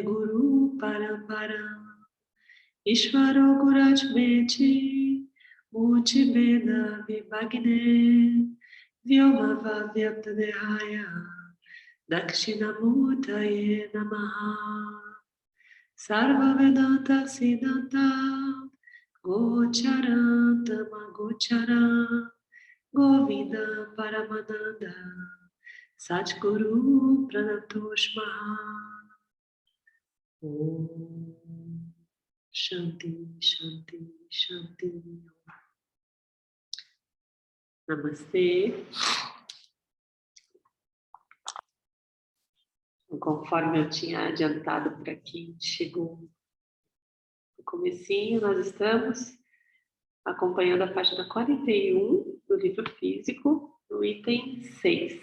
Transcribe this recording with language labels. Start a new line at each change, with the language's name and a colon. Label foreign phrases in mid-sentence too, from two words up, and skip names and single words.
Sanskrit: Guru Paramparam Ishvaro Gurajmeti Muti Veda Vibhagne Vyoma Vyaptadehaya Dakshinamurtaye Namaha Sarva Vedanta Siddhanta Gocharam Gocharam Govinda Paramananda Satguru Pranatoshma Om Shanti Shanti Shanti Namastê.
Portuguese: Conforme eu tinha adiantado para quem chegou no comecinho, nós estamos acompanhando a página 41 do livro físico, no item 6.